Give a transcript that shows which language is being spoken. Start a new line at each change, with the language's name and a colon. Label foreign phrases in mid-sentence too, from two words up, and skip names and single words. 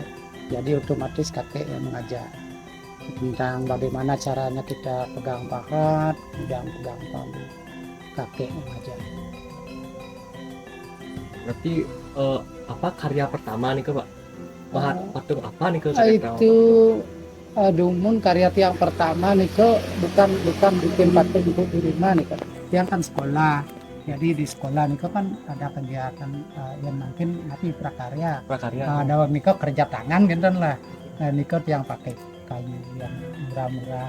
Indonesian: Jadi otomatis kakek yang mengajar tentang bagaimana caranya kita pegang pahat, pegang palu. Kakek mengajar. Berarti apa karya pertama nih, Pak? Mahat patung apa nih Itu Dumun karya tiang pertama nih bukan bikin patung untuk di rumah nih kan. Tiang kan sekolah. Jadi di sekolah nih kan ada kegiatan yang mungkin nanti prakarya. Ada Niko kerja tangan gitu lah. Nah Niko yang pakai kayu yang murah-murah.